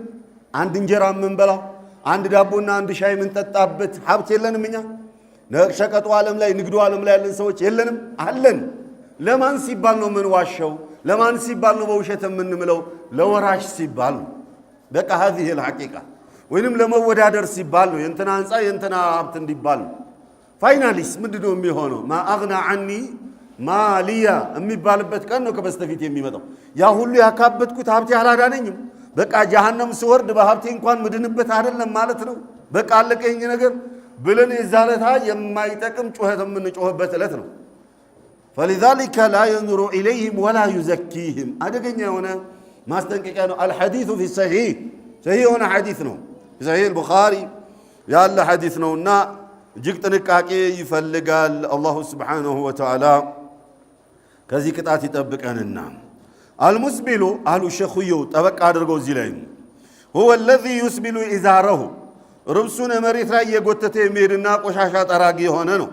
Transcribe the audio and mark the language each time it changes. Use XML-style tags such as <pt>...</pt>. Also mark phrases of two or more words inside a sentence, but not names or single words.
<am>አንድ እንጀራ የምንበላው አንድ ዳቦና አንድ ሻይ የምንጠጣበት ሀብት የለንም? እኛ ሸቀጡ ዓለም ላይ ንግዱ ዓለም ላይ ያለን ሰዎች የለንም? አለን። ለማን ሲባል ነው የምንዋሸው? ለማን ሲባል ነው በውሸት የምንምለው? ለወራሽ ሲባል ነው። በቃ</am> <ar>هذه الحقيقة</ar> <am>ወይንም ለመወዳደር ሲባል ነው። የእንትና አንጻ የእንትና ሀብት እንዲባል ነው። ፋይናሊስ ምንድነው የሚሆነው?</am> <ar>ما أغنى عني ماليه</ar> <am>የሚባልበት ቀን ነው ከበስተፊት የሚመጣው። ያ ሁሉ ያካበትኩት ሀብቴ አላዳነኝም፣ በቃ ጀሃነም ስወርድ በሀብቴ እንኳን ምድንበት አይደለም ማለት ነው። በቃ አለቀኝ ነገር ብለን የዛለታ የማይጠቅም ጩኸት የምንጮህበት ዕለት ነው።</am> <ar>فلذلك لا ينظر إليهم ولا يزكيهم</ar> <am>አደገኛ የሆነ ማስጠንቀቂያ ነው።</am> <ar>الحديث في</ar> <am>ሰሒህ የሆነ ሐዲስ ነው፣ ሰሒህ አልቡኻሪ ያለ ሐዲስ ነውና እጅግ ጥንቃቄ ይፈልጋል።</am> <ar>الله سبحانه وتعالى</ar> <am>ከዚህ ቅጣት ይጠብቀንና አልሙስቢሉ አሉ ሸኹየው ጠበቅ አድርገው እዚህ ላይ</am> <ar>هو الذي يسبل إزاره</ar> <am>ርብሱን መሬት ላይ የጎተተ የሚሄድና ቆሻሻ ጠራጊ የሆነ ነው።</am>